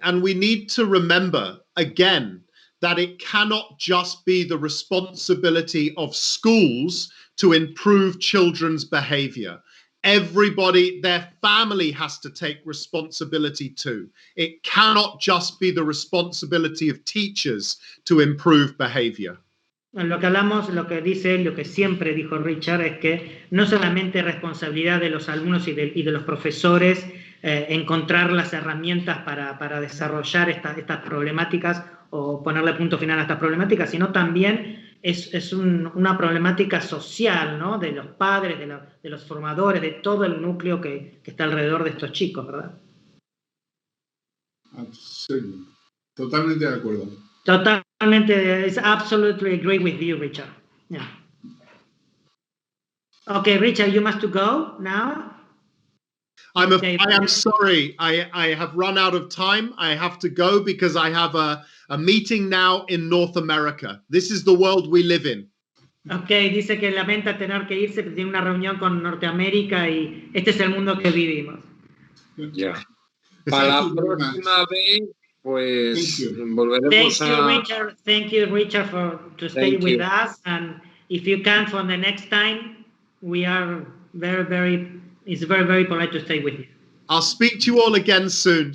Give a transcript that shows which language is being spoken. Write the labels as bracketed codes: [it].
[en] And we need to remember, again, that it cannot just be the responsibility of schools to improve children's behavior. Everybody, their family has to take responsibility too. It cannot just be the responsibility of teachers to improve behavior. [es] Lo que hablamos, lo que dice, lo que siempre dijo Richard es que no solamente es responsabilidad de los alumnos y de los profesores encontrar las herramientas para desarrollar estas problemáticas o ponerle punto final a estas problemáticas, sino también es una problemática social, ¿no? De los padres, de los formadores, de todo el núcleo que está alrededor de estos chicos, ¿verdad? Sí, totalmente de acuerdo. Totalmente, [en] I absolutely agree with you, Richard. Yeah. Okay, Richard, you must go now. I am sorry. I have run out of time. I have to go because I have a meeting now in North America. This is the world we live in. [es] Okay, dice que lamenta tener que irse, tiene una reunión con Norteamérica y este es el mundo que vivimos. Ya. Para la próxima vez, pues volveremos [en] Thank you, Richard, to stay with us. And if you can, for the next time, we are it's very, very polite to stay with you. I'll speak to you all again soon.